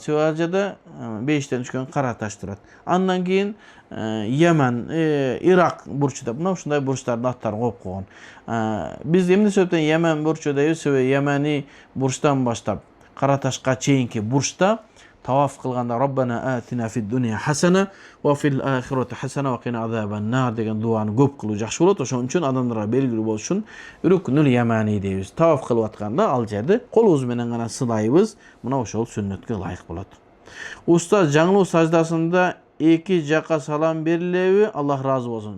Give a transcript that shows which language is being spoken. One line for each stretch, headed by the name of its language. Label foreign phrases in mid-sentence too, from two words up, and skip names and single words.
Kyrgyz: Себеби ал жерде бейиштен түшкөн кара таш турат. Андан кийин Йемен, Ирак бурчу деп, мына ушундай бурчтардын аттарын коюп койгон. Биз эмне себептен Йемен бурчу дейбиз? Себеби Йемени бурчтан баштап кара ташка чейинки бурчта таваф кылганда
Arabic: ربنا آتنا في الدنيا حسنة وفي الآخرة حسنة وقنا عذاب النار
Kyrgyz: деген дуаны көп кылуу жакшы болот. Ошон үчүн адамдарга белгилүү болуш үчүн Рукнул Ямани дейбиз. Таваф кылып атканда ал жерде колубуз менен гана сылайбыз. Мына ошол сүннөткө ылайык болот. Устаз, жаңылуу саждасында эки жака салам берилеби? Аллах разы болсун.